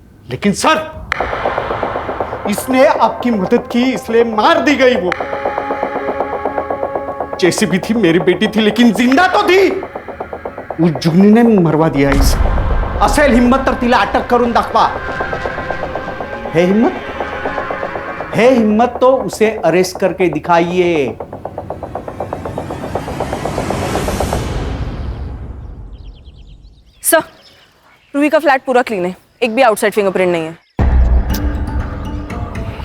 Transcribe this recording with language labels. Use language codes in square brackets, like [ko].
[hi] लेकिन सर, इसने आपकी मदद की इसलिए मार दी गई। वो जैसी भी थी मेरी बेटी थी, लेकिन जिंदा तो थी। उस जुगनी ने मरवा दिया इसे। [mr] असेल हिम्मत तर तिला अटक करून दाखवा। [hi] है हिम्मत? है हिम्मत तो उसे अरेस्ट करके दिखाइए। सर, रूही का फ्लैट पूरा क्लीन है, एक भी आउटसाइड फिंगरप्रिंट नहीं है।